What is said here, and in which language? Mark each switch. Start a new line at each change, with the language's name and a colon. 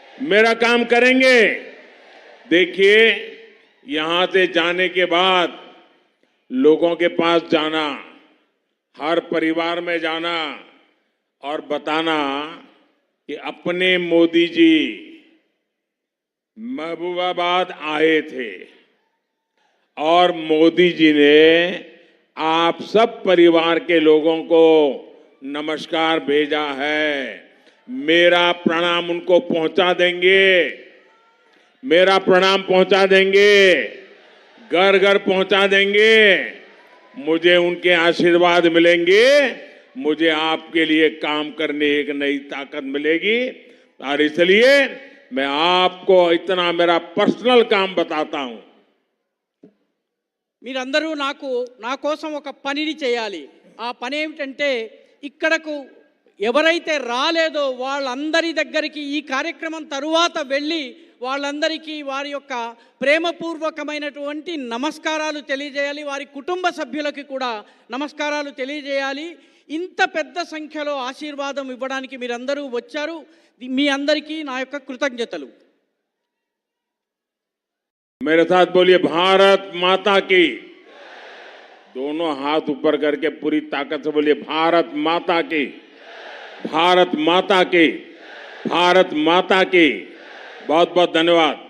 Hindi: मेरा काम करेंगे? देखिए, यहां से जाने के बाद लोगों के पास जाना, हर परिवार में जाना और बताना कि अपने मोदी जी महबूबाबाद आए थे और मोदी जी ने आप सब परिवार के लोगों को नमस्कार भेजा है. मेरा प्रणाम उनको पहुंचा देंगे, मेरा प्रणाम पहुंचा देंगे, घर घर पहुंचा देंगे. मुझे उनके आशीर्वाद मिलेंगे, मुझे आपके लिए काम करने एक नई ताकत मिलेगी. और इसलिए मैं आपको इतना मेरा पर्सनल काम बताता हूं.
Telugu: మీరందరూ నా కోసం ఒక పనిని చేయాలి. ఆ పని ఏమిటంటే, ఇక్కడకు ఎవరైతే రాలేదో వాళ్ళందరి దగ్గరికి ఈ కార్యక్రమం తరువాత వెళ్ళి వాళ్ళందరికీ వారి యొక్క ప్రేమపూర్వకమైనటువంటి నమస్కారాలు తెలియజేయాలి. వారి కుటుంబ సభ్యులకి కూడా నమస్కారాలు తెలియజేయాలి. ఇంత పెద్ద సంఖ్యలో ఆశీర్వాదం ఇవ్వడానికి మీరందరూ వచ్చారు. మీ అందరికీ నా యొక్క కృతజ్ఞతలు.
Hindi: मेरे साथ बोलिए, भारत माता की. दोनों हाथ ऊपर करके पूरी ताकत से बोलिए, भारत माता की, भारत माता की, भारत माता की. बहुत बहुत धन्यवाद.